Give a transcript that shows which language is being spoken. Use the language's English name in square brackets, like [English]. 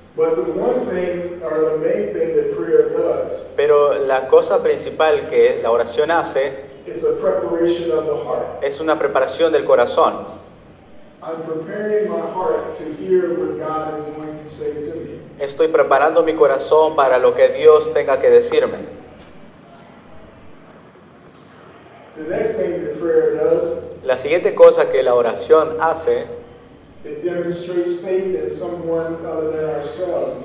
[English] But the one thing, or the main thing that prayer does, [Spanish] Pero la cosa principal que la oración hace [English] it's a preparation of the heart. [Spanish] es una preparación del corazón. [English] I'm preparing my heart to hear what God is going to say to me. [Spanish] Estoy preparando mi corazón para lo que Dios tenga que decirme. [English] The next thing that prayer does, [Spanish] La siguiente cosa que la oración hace [English] it demonstrates faith in someone other than ourselves.